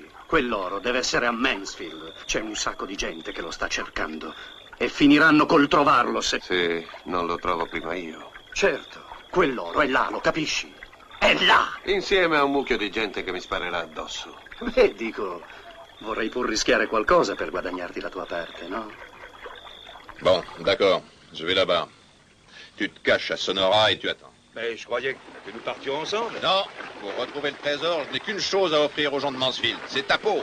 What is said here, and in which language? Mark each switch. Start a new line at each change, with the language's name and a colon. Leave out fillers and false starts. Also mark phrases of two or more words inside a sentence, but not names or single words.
Italian: Quell'oro deve essere a Mansfield. C'è un sacco di gente che lo sta cercando. E finiranno col trovarlo se... Sì, non lo trovo prima io. Certo, quell'oro è là, lo capisci? È là! Insieme a un mucchio di gente che mi sparerà addosso. Beh, dico, vorrei pur rischiare qualcosa per guadagnarti la tua parte, no?
French: Bon, d'accord. Je vais là-bas. Tu te caches à Sonora et tu attends. Mais je croyais que nous partions ensemble. Non, pour retrouver le trésor, je n'ai qu'une chose à offrir aux gens de Mansfield. C'est ta peau.